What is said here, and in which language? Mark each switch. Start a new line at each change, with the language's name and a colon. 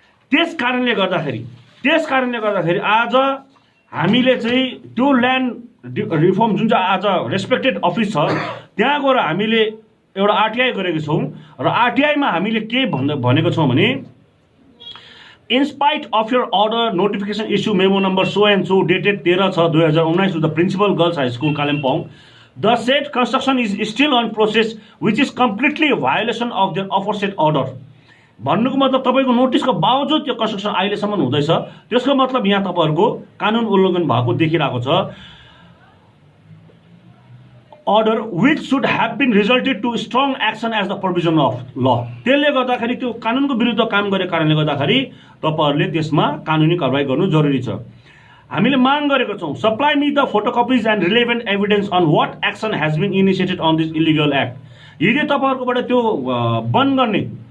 Nepali: त्यस कारणले गर्दाखेरि आज हामीले चाहिँ त्यो ल्यान्ड रिफर्म जुन चाहिँ आज रेस्पेक्टेड अफिस छ त्यहाँ गएर हामीले एउटा आरटीआई गरेको छौँ र आरटीआईमा हामीले के भनेको छौँ भने
English: In spite of your order notification issue memo number so and so dated 13/6/2019 to the principal girls high school Kalimpong the said construction is still on process which is completely a violation of their aforesaid order।
Nepali: भन्नुको मतलब तपाईको नोटिसको बावजुद त्यो construction अहिलेसम्म हुँदैछ त्यसको मतलब यहाँ तपाईहरुको कानुन उल्लङ्घन भएको देखिरहेको छ।
English: order which should have been resulted to strong action as the provision of law।
Nepali: त्यसले गर्दाखेरि त्यो कानुनको विरुद्ध काम गरेको कारणले गर्दाखेरि तपाईहरुले त्यसमा कानुनी कारबाही गर्नु जरुरी छ। हामीले माग गरेको छौं
English: Supply me the photocopies and relevant evidence on what action has been initiated on this illegal act.
Nepali: यदि तपाईहरुकोबाट त्यो बन्द गर्ने